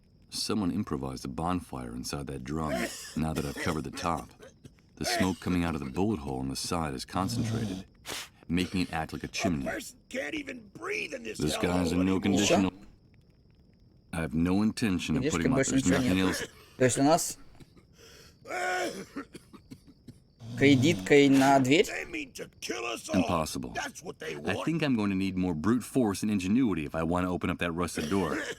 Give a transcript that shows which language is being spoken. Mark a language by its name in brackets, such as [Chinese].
[English] Someone improvised a bonfire inside that drum, now that I've covered the top. The smoke coming out of the bullet hole on the side is concentrated, making it act like a chimney. Can't even breathe in this guy's in no condition. I have no intention of putting my... There's nothing else. [Russian] То есть у нас кредиткой на дверь? [English] Impossible. I think I'm going to need more brute force and ingenuity if I want to open up that rusted door.